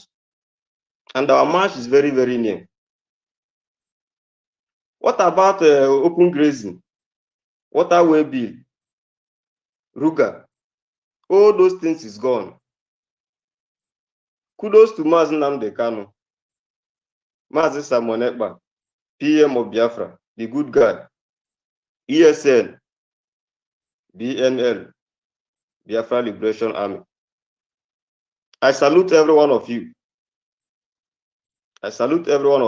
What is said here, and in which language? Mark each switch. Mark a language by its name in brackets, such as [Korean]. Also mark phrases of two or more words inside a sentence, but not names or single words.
[English] And our march is very, very near. What about open grazing, waterway bill, Ruga? All those things is gone. Kudos to Mazi Nnamdi Kanu, Mazi Simon Ekpa, PM of Biafra, the good guy, ESN, BNL, Biafra Liberation Army. I salute every one of you. I salute every one of you.